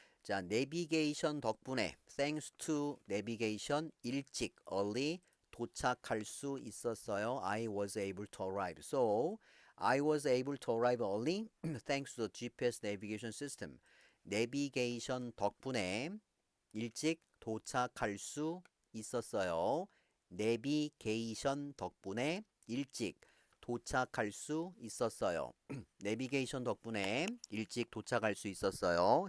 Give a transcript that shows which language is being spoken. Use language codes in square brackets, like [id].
[ko] 자, 내비게이션 덕분에 [en] thanks to navigation [ko] 일찍 [en] early [ko] 도착할 수 있었어요. [en] I was able to arrive. So, I was able to arrive early thanks to the GPS navigation system. [ko] 내비게이션 덕분에 일찍 도착할 수 있었어요. 내비게이션 덕분에 일찍 도착할 수 있었어요. 내비게이션 덕분에 일찍 도착할 수 있었어요.